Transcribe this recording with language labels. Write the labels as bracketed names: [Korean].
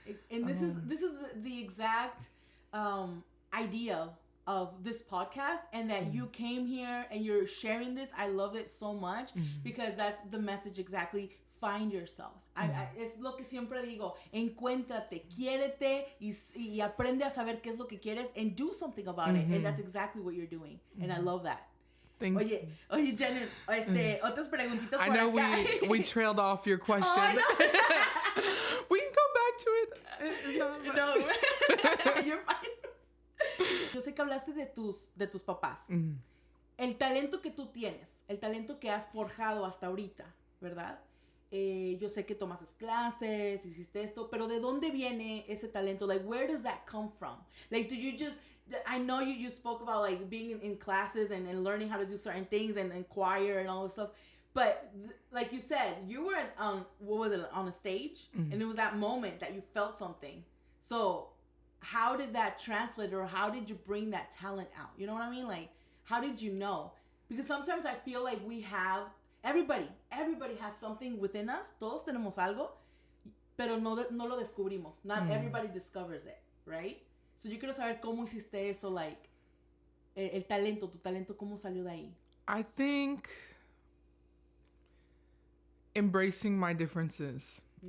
[English] And this is the exact idea of this podcast, and that you came here and you're sharing this. I love it so much, because that's the message exactly. Find yourself. [Spanish] Es lo que siempre digo. Encuéntrate, quiérete, y aprende a saber qué es lo que quieres, [English] and do something about it. And that's exactly what you're doing. And I love that. [Spanish] Oye, Jennun, otras preguntitas [English] I [Spanish] por [English] know [Spanish] acá. [English] we trailed off your question. Oh, We can go back to it. No, you're fine. [Spanish] Yo sé que hablaste de tus papás. El talento que tú tienes, el talento que has forjado hasta ahorita, ¿verdad? Yo sé que tomas clases, hiciste esto, pero ¿de dónde viene ese talento? [English] Like, where does that come from? Like, do you just... I know you spoke about like being in classes and learning how to do certain things and choir and all this stuff, but like you said, you were on a stage, and it was that moment that you felt something. So how did that translate, or how did you bring that talent out? You know what I mean? Like, how did you know? Because sometimes I feel like we have, everybody has something within us. [Spanish] Todos tenemos algo, pero no lo descubrimos. [English] Not everybody discovers it, right? [Spanish] So yo quiero saber cómo hiciste eso, like, tu talento, ¿cómo salió de ahí? [English] I think embracing my differences.